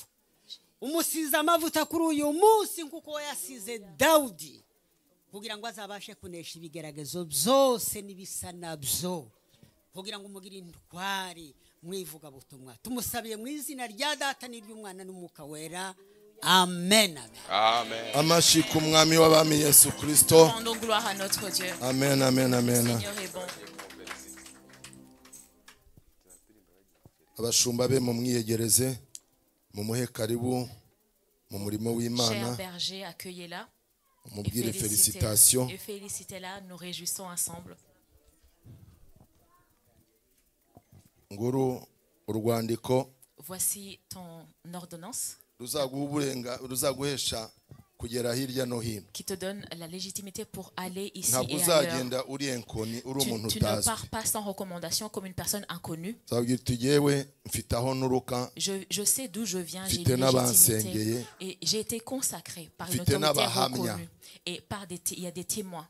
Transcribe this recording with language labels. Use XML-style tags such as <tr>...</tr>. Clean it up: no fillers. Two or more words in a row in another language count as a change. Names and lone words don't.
<rw>Umusize amavuta kuri uyu munsi nkuko yasize Dawudi, kugira ngo azabashe kunesha ibigeragezo byose n'ibisa nabyo, kugira ngo umugire intwari mwivuga butumwa. Tumusabiye mu izina rya Data n'iry'Umwana n'Umwuka wera. Amen. Amen. Amashi ku mwami w'abami Yesu Kristo.</rw> <fr>Rendons gloire à notre Dieu.</fr> <rw>Amen, amen, amen.</rw> <fr>Le Seigneur est bon.</fr> <rw>Abashumba be mu mwiyegereze, mumuhe karibu mu murimo w'Imana.</rw> <fr>Cher berger, accueillez-la.</fr> <rw>Mubwire félicitations.</rw> <fr>Et félicitez-la, nous réjouissons ensemble.</fr> <rw>Nguru urwandiko.</rw> <fr>Voici ton ordonnance</fr> <rw>ruzaguhesha kugera hirya no hino.</rw> <fr>Qui te donne la légitimité pour aller ici et ailleurs. Tu ne pars pas sans recommandation comme une personne inconnue. Je sais d'où je viens, j'ai une légitimité et j'ai été consacré par une autorité reconnue et il y a des témoins.</fr>